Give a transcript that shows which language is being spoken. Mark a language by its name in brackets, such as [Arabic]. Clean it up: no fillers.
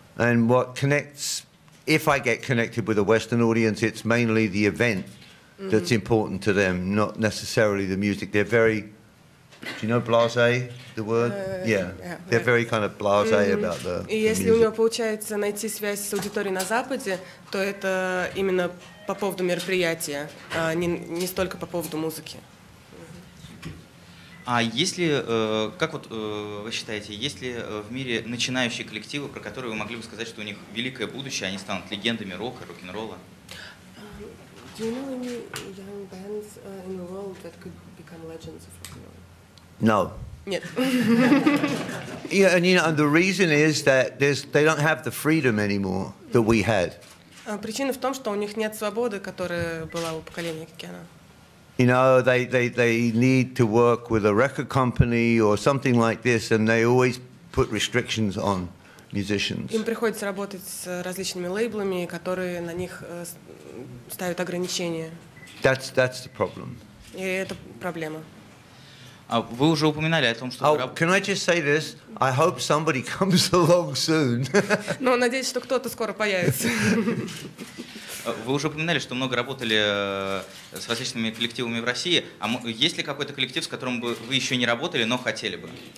[English] And what connects, if I get connected with a Western audience, it's mainly the event that's important to them, not necessarily the music. They're very, do you know blasé, the word? Yeah. They're very kind of blasé about the [Russian] И если у него получается найти связь с аудиторией на Западе, то это именно по поводу мероприятия, а не столько по поводу музыки. А если, как вот вы считаете, есть ли в мире начинающие коллективы, про которые вы могли бы сказать, что у них великое будущее, они станут легендами рока, рок-н-ролла? [English] Do you know any young bands in the world that could become legends of rock and roll? No. [Russian] Нет. [English] Yeah, and you know, and the reason is that they don't have the freedom anymore that we had. [Russian] Причина в том, что у них нет свободы, которая была у поколения Кена. [English] You know, they need to work with a record company or something like this, and they always put restrictions on musicians. [Russian] Им приходится работать с различными лейблами, которые на них ставят ограничения. [English] That's the problem. [Russian] И это проблема. Вы уже упоминали о том, что... [English] Oh, can I just say this? I hope somebody comes along soon. [Russian] Но надеюсь, что кто-то скоро появится. Вы уже упоминали, что много работали с различными коллективами в России. А есть ли какой-то коллектив, с которым бы вы еще не работали, но хотели бы?